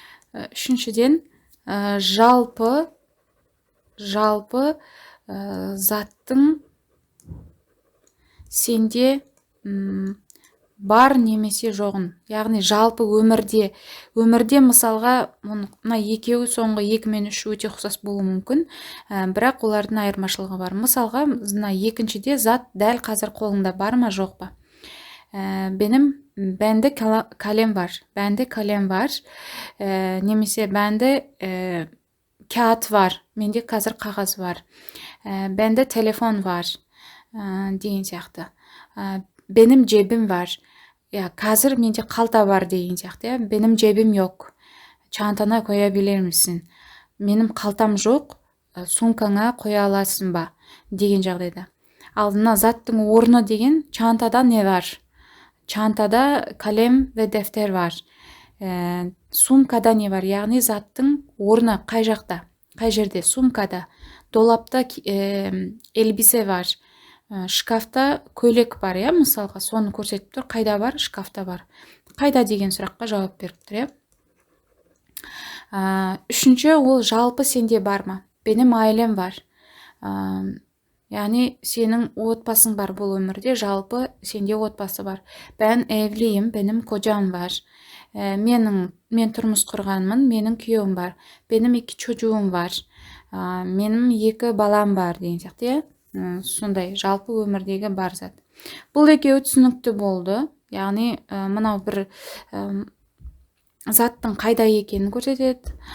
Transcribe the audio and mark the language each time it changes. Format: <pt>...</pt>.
<kk>Үшіншіден жалпы заттың сенде бар немесе жоғын, яғни жалпы өмірде мысалға мына екеуі соңғы 2 мен 3 өте ұқсас болуы мүмкін, бірақ олардың айырмашылығы бар. Мысалға мына екіншіде зат дәл қазір қолыңда бар ма жоқ па?</kk> <tr>Bende kalem var. Bende kalem var. Немесе bende kağıt var.</tr> <kk>Менде қазір қағаз бар.</kk> <tr>Bende telefon var.</tr> <kk>Деген сияқты.</kk> <tr>Benim cebim var.</tr> <kk>Қазір менде қалта бар деген сияқты.</kk> <tr>Benim cebim yok. Çantana koyabilir misin?</tr> <kk>Менің қалтам жоқ. Сумкаңа қоя аласың ба? Деген жағдайда. Ал мына заттың орны деген</kk> <tr>çantada ne var? Çantada kalem ve defter var.</tr> <kk>Сумкада не бар? Яғни заттың орны қай жақта? Қай жерде? Сумкада.</kk> <tr>Dolapta elbise var.</tr> <kk>Шкафта көйлек бар, мысалға соны көрсетіп тұр. Қайда бар? Шкафта бар. Қайда деген сұраққа жауап беріп тұр. Үшінші, ол жалпы сенде бар ма?</kk> <tr>Benim ailem var.</tr> <kk>Яғни сенің отбасың бар бұл өмірде, жалпы сенде отбасы бар.</kk> <tr>Ben evliyim, benim kocam var.</tr> <kk>Мен тұрмыс құрғанмын, менің күйеуім бар.</kk> <tr>Benim 2 çocuğum var.</tr> <kk>Менің 2 балам бар деген сияқты. Сондай жалпы өмірдегі бар зат. Бұл екеуі түсінікті болды. Яғни мынау бір заттың қайда екенін көрсетеді.</kk>